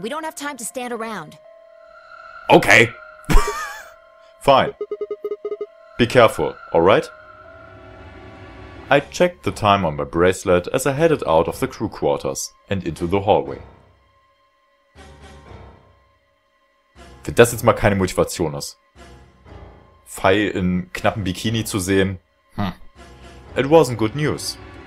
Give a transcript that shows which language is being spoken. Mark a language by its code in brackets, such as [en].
[en] We don't have time to stand around. Okay. Fine. Be careful, alright? I checked the time on my bracelet as I headed out of the crew quarters and into the hallway. [de] Wenn das jetzt mal keine Motivation ist. Phi in knappen Bikini zu sehen, [en] it wasn't good news.